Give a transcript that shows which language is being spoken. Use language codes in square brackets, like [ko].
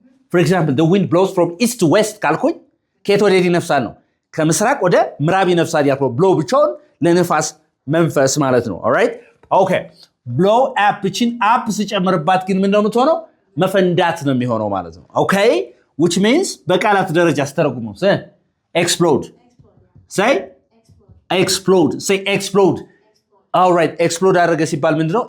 [en] for example the wind blows from east to west [am] ካልኩኝ ከየት ወደ የት ይነፍሳል ነው? ከምስራቅ ወደ ምዕራብ ይነፍሳል ያልኩ blow ብቻውን ለንፋስ መንፈስ ማለት ነው። [en] alright okay blow up [am] እቺን up ሲጨምርባት ግን ምንድነው የምትሆነው? መፈንዳት ነው የሚሆነው ማለት ነው። [en] okay which means [am] በቃላት ደረጃ አስተረጉመው [en] say explode say explode say explode all right explode [am] አደረገ ሲባል ምንድነው?